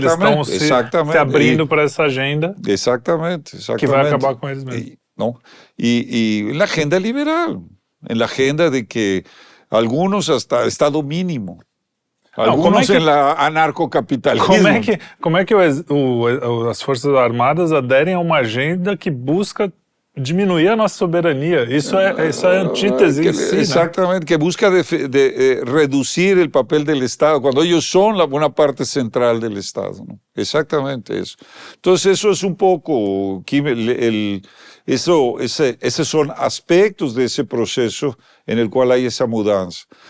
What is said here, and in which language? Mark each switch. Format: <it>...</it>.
<pt>que eles estão se abrindo para essa agenda</pt> <es>exactamente,</es> <pt>que vai acabar com eles mesmos.</pt> <es>Y en la agenda liberal, en la agenda de que algunos hasta Estado mínimo, algunos en la anarcocapitalismo.</es> <pt>Como é que as Forças Armadas aderem a uma agenda que busca diminuir a nossa soberania? Isso é antítese em si,</pt> <es>exactamente,</es> <pt>né?</pt> <es>que busca reducir el papel del Estado, cuando ellos son la buena parte central del Estado, ¿no? Exactamente eso. Entonces eso es un poco, esos son aspectos de ese proceso en el cual hay esa mudanza.</es>